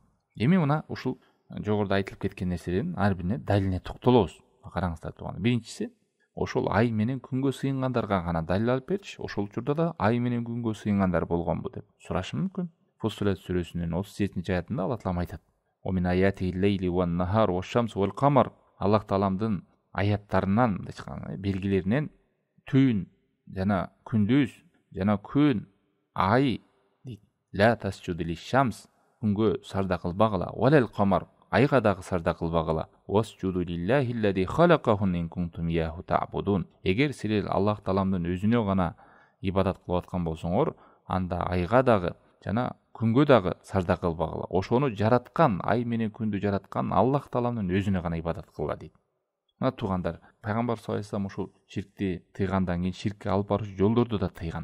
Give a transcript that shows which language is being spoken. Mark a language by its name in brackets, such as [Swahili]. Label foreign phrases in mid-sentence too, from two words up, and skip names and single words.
[Kyrgyz] Эми мына ушул жогоруда айтылып кеткен нерселердин ар бирине далилине токтолобуз. Караңыздар тууган. Биринчиси, ошол ай менен күнгө сыйынгандарга гана далил алып берчи. Ошол учурда да ай менен күнгө сыйынгандар болгонбу деп сурашы мүмкүн. Фуссилат сүрөсүнүн 37 аятында Аллах Таалам айтат: [Arabic] "ومن آيات الليل والنهار والشمس والقمر." [Kyrgyz] Аллах Тааламдын аяттарынан, белгилеринен түн жана күндүз жана күн, ай дейт. [Arabic] لا تسجدوا للشمس, [Kyrgyz] күнгө сажда кылбагыла, [Arabic] ولا للقمر, [Kyrgyz] айга дагы сажда кылбагыла. [Arabic] واسجدوا لله الذي خلقهن إن كنتم إياه تعبدون. [Kyrgyz] Эгер силер Аллах Тааламдын өзүнө гана ибадат кылып аткан болсоңор, анда айга дагы жана күнгө дагы сажда кылбагыла. Ошону жараткан, ай менен күндү жараткан Аллах Тааламдын өзүнө гана ибадат кылгыла дейт. Мына туугандар, пайгамбар [Arabic] صلى الله عليه وسلم [Kyrgyz] ушул ширкти тыйгандан кийин ширкке алып баруучу жолдорду да тыйган.